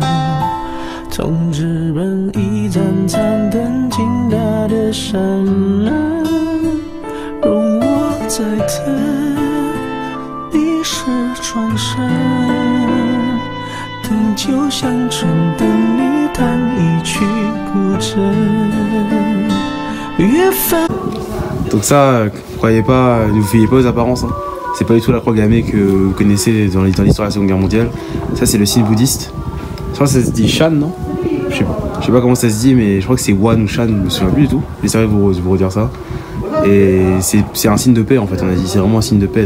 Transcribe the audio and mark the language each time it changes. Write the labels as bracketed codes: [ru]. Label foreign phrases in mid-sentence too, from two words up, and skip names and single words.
[zh] 从日本一盏残灯倾塌的山门，容我再等，历史转身，等酒香醇，等你弹一曲古筝，月份。 [fr] Donc ça, croyez pas, ne vous fiez pas aux apparences. Hein. C'est pas du tout la croix gammée que vous connaissez dans l'histoire de la Seconde Guerre mondiale. Ça c'est le signe bouddhiste. Je crois que ça se dit Shan, non? Je sais pas comment ça se dit, mais je crois que c'est Wan ou Shan, je me souviens plus du tout. J'essaierai de vous redire ça. Et c'est un signe de paix en fait en Asie, c'est vraiment un signe de paix.